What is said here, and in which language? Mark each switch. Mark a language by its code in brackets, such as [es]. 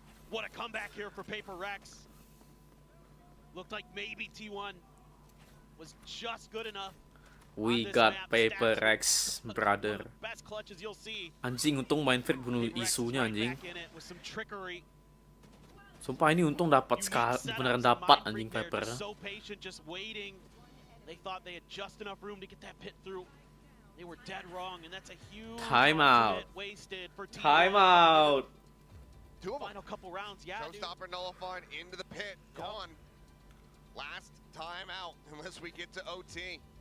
[en] What a comeback here for Prx. Looked like maybe T1 was just good enough. We got Prx, brother. Best clutches you'll see. [id] Anjing, untung Mindfreak bunuh isunya anjing. [en] Back in it with some trickery. [id] Sumpah ini untung dapat sekali, beneran dapat anjing Pepper. [en] So patient, just waiting. They thought they had just enough room to get that pit through. They were dead wrong, and that's a huge Timeout. wasted for T1. Timeout. Two of them. Final couple rounds, yeah. Dude. Showstopper nullified into the pit. Gone. Last time out, unless we get to OT.